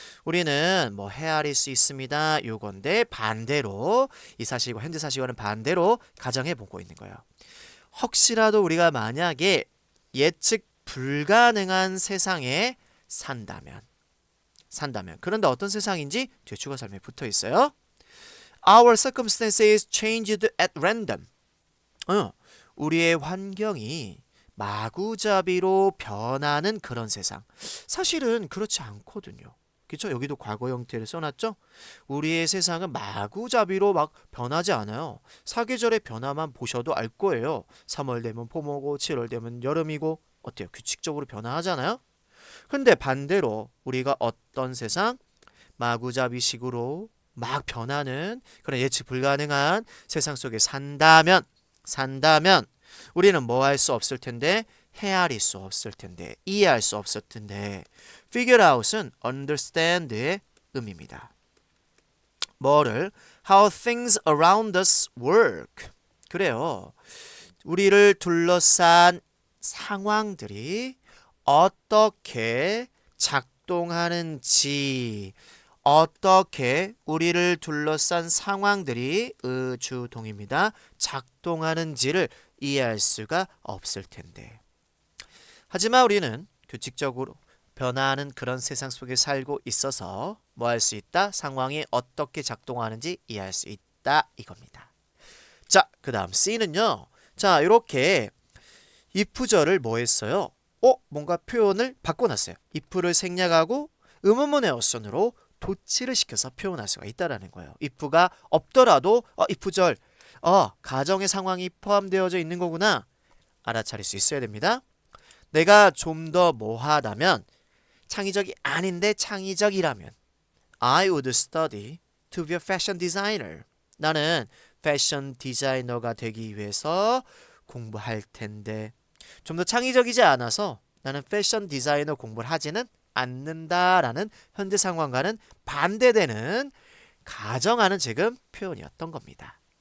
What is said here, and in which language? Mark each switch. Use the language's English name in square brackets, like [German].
[Korean] 우리는 뭐 헤아릴 수 있습니다. 요건데 반대로 이 사실과 현재 사실과는 반대로 가정해보고 있는 거예요. 혹시라도 우리가 만약에 예측 불가능한 세상에 산다면 그런데 어떤 세상인지 뒤에 주어 설명에 붙어 있어요. [English] Our circumstances changed at random. [Korean] 우리의 환경이 마구잡이로 변하는 그런 세상. 사실은 그렇지 않거든요. 그렇죠? 여기도 과거 형태를 써놨죠? 우리의 세상은 마구잡이로 막 변하지 않아요. 사계절의 변화만 보셔도 알 거예요. 3월 되면 봄이고 7월 되면 여름이고 어때요? 규칙적으로 변화하잖아요? 근데 반대로 우리가 어떤 세상? 마구잡이식으로 막 변하는 그런 예측 불가능한 세상 속에 산다면 우리는 뭐 할 수 없을 텐데? 헤아릴 수 없을 텐데, 이해할 수 없을 텐데. figure out은 understand의 의미입니다. 뭐를? [English] how things around us work. [Korean] 그래요. 우리를 둘러싼 상황들이 어떻게 작동하는지, 어떻게 우리를 둘러싼 상황들이 주동입니다. 작동하는지를 이해할 수가 없을 텐데. 하지만 우리는 규칙적으로 변화하는 그런 세상 속에 살고 있어서 뭐 할 수 있다? 상황이 어떻게 작동하는지 이해할 수 있다 이겁니다. 자, 그 다음 C는요. 자, 이렇게 if절을 뭐 했어요? 뭔가 표현을 바꿔놨어요. if를 생략하고 의문문의 어순으로 도치를 시켜서 표현할 수가 있다라는 거예요. if가 없더라도 if절 가정의 상황이 포함되어져 있는 거구나 알아차릴 수 있어야 됩니다. 내가 좀 더 뭐하다면 창의적이 아닌데 창의적이라면 [English] I would study to be a fashion designer. [Korean] 나는 패션 디자이너가 되기 위해서 공부할 텐데 좀 더 창의적이지 않아서 나는 패션 디자이너 공부를 하지는 않는다라는 현재 상황과는 반대되는 가정하는 지금 표현이었던 겁니다.